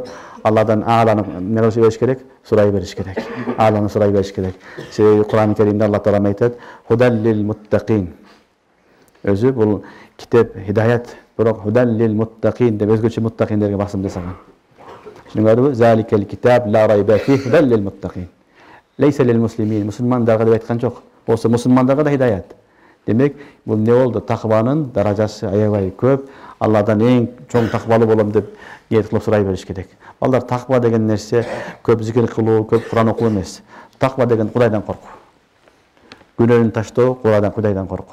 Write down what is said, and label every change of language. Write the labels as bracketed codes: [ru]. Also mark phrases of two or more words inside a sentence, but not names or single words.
[ky] Алладан ааланы эмне кылыш бериш керек? Сурай бериш керек. Ааланы сурай бериш керек. Себеби Кур'ан-ы Керимде Аллах Таала айтат: [ar] "هدى للمتقين." [ky] Өзү бул китеп хидаят, бирок [ar] هدى للمتقين [ky] деп өзгөчө муттакиндерге басым жасаган. Түшүнүңөрбү? [ar] ذلك الكتاب لا ريب في هدى للمتقين. ليس للمسلمين. [ky] Мусулмандарга деп айткан жок. Болсо мусулмандарга да хидаят. Демек, бул не болду? Такванын даражасы аябай көп. Алладан эң чоң таквалуу болом деп ниет кылып сурай бериш керек. Балдар, таква деген нерсе көп зикир кылуу, көп Кур'ан окуу эмес. Таква деген Кудайдан коркуу. Күнөөнү таштоо, Кудайдан коркуу.